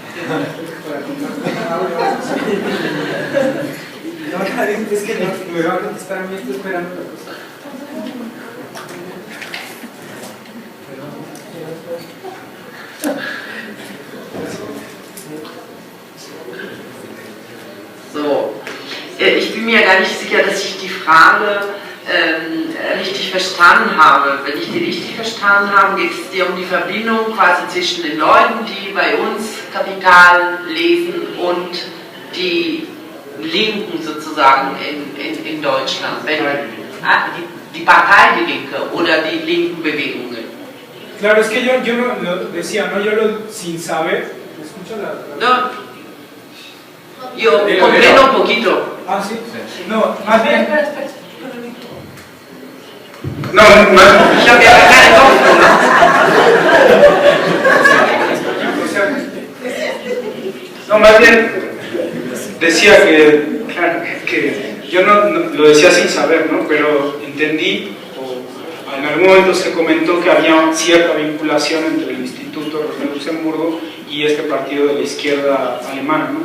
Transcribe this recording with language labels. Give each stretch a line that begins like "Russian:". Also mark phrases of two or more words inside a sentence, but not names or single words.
Spanish: No, es que no, me va a contestar a mí, estoy esperando la cosa.
German: So, ich bin mir gar nicht sicher, dass ich die Frage richtig verstanden habe. Wenn ich die richtig verstanden habe, geht es dir um die Verbindung quasi zwischen den Leuten, die bei uns Kapital lesen und die Linken sozusagen in Deutschland. Die Partei Die Linke oder die linken Bewegungen.
Spanish: Claro, es que yo no lo decía, ¿no? Yo lo sin saber. ¿Me escucha No. Yo comprendo un poquito. Ah, sí. No, más bien. No, más.
German: Ich habe ja keine Kopfhörer,
Spanish: ¿no? No, más bien decía que, claro, que yo no lo decía sin saber, ¿no? Pero entendí, o en algún momento se comentó que había cierta vinculación entre el Instituto Rosa Luxemburgo y este partido de la izquierda alemana, ¿no?